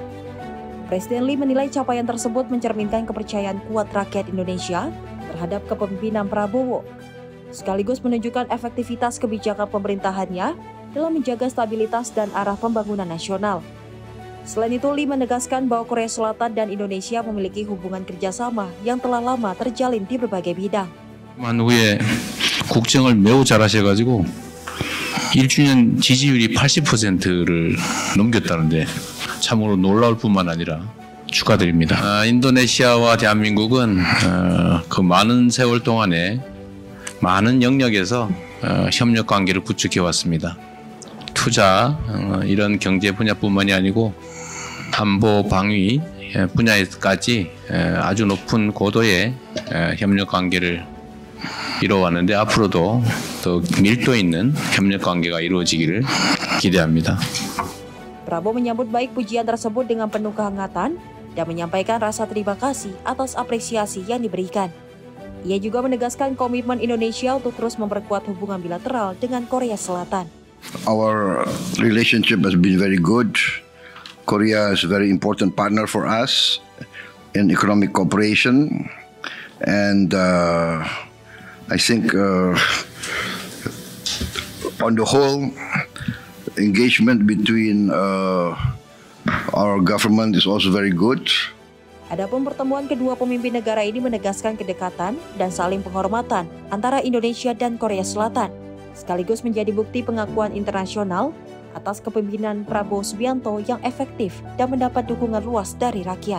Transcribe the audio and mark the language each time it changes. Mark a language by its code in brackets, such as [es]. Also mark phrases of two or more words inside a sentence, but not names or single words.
[id] Presiden Lee menilai capaian tersebut mencerminkan kepercayaan kuat rakyat Indonesia terhadap kepemimpinan Prabowo, sekaligus menunjukkan efektivitas kebijakan pemerintahannya dalam menjaga stabilitas dan arah pembangunan nasional. Selain itu, Lee menegaskan bahwa Korea Selatan dan Indonesia memiliki hubungan kerjasama yang telah lama terjalin di berbagai bidang. [ko] 후에 국정을 매우 잘하셔가지고 1주년 지지율이 80%를 넘겼다는데 참으로 놀라울 뿐만 아니라 축하드립니다. 인도네시아와 대한민국은 그 많은 세월 동안에 많은 영역에서 협력 관계를 구축해 왔습니다. 투자, 이런 경제 분야뿐만이 아니고 안보, 방위 분야에까지 아주 높은 고도의 협력 관계를 이루어왔는데 앞으로도 더 밀도 있는 협력 관계가 이루어지기를 기대합니다. [id] Prabowo menyambut baik pujian tersebut dengan penuh kehangatan dan menyampaikan rasa terima kasih atas apresiasi yang diberikan. Ia juga menegaskan komitmen Indonesia untuk terus memperkuat hubungan bilateral dengan Korea Selatan. [en] Our relationship has been very good. Korea is a very important partner for us in economic cooperation, and I think on the whole, engagement between our government is also very good. [id] Adapun pertemuan kedua pemimpin negara ini menegaskan kedekatan dan saling penghormatan antara Indonesia dan Korea Selatan, sekaligus menjadi bukti pengakuan internasional atas kepemimpinan Prabowo Subianto yang efektif dan mendapat dukungan luas dari rakyat.